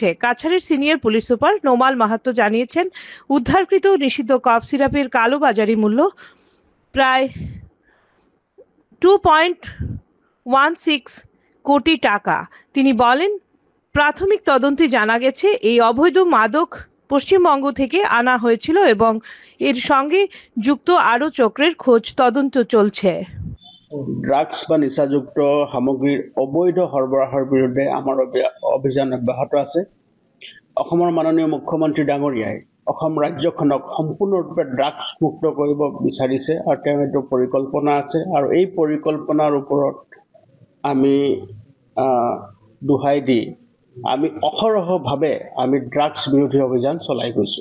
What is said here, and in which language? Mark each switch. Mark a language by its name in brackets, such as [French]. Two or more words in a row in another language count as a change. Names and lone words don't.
[Bangla] কাছাড়ের সিনিয়র পুলিশ সুপার নোমাল মাহাতো জানিয়েছেন, উদ্ধারকৃত নিষিদ্ধ কফ সিরাপের কালোবাজারি মূল্য প্রায় 1.16 কোটি টাকা। তিনি বলেন, প্রাথমিক তদন্তে জানা গেছে এই অবৈধ মাদক পশ্চিমবঙ্গ থেকে আনা হয়েছিল এবং এর সঙ্গে যুক্ত আরও চক্রের খোঁজ তদন্ত চলছে। [Assamese] ড্রাগছ বা নিচাযুক্ত সামগ্ৰীৰ অবৈধ সৰবৰাহৰ বিৰুদ্ধে আমাৰ অভিযান অব্যাহত আছে। অসমৰ মাননীয় মুখ্যমন্ত্ৰী ডাঙৰীয়াই অসম ৰাজ্যখনক সম্পূৰ্ণৰূপে ড্ৰাগছ মুক্ত কৰিব বিচাৰিছে আৰু তেওঁৰ এইটো পৰিকল্পনা আছে আৰু এই পৰিকল্পনাৰ ওপৰত আমি দোহাই দি আমি অহৰহভাৱে আমি ড্ৰাগছ বিৰোধী অভিযান চলাই গৈছোঁ।